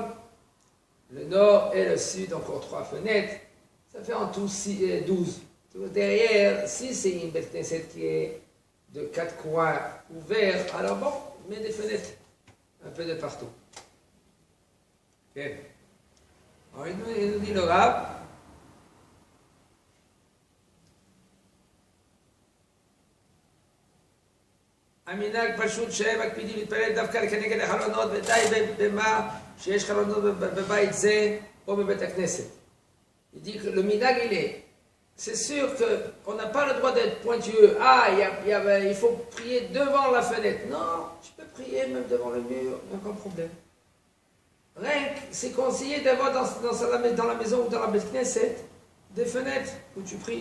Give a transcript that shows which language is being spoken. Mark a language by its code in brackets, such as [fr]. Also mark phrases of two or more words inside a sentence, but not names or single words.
[fr] Le nord et le sud, encore 3 fenêtres. Ça fait en tout 12. Derrière, si c'est une [he] בית כנסת [fr] qui est de 4 coins ouverts, alors bon, on met des fenêtres un peu de partout. Okay. Alors il nous dit le Rav, [he] המנהג פשוט שהם מקפידים להתפלל דווקא כנגד החלונות ודי במה שיש חלונות בבית זה או בבית הכנסת. [fr] Il dit que le minhag il est, c'est sûr qu'on n'a pas le droit d'être pointueux. Ah, il faut prier devant la fenêtre. Non, tu peux prier même devant le mur, aucun problème. Rien que c'est conseillé d'avoir dans la maison ou dans la [he] בית כנסת [fr] des fenêtres où tu pries.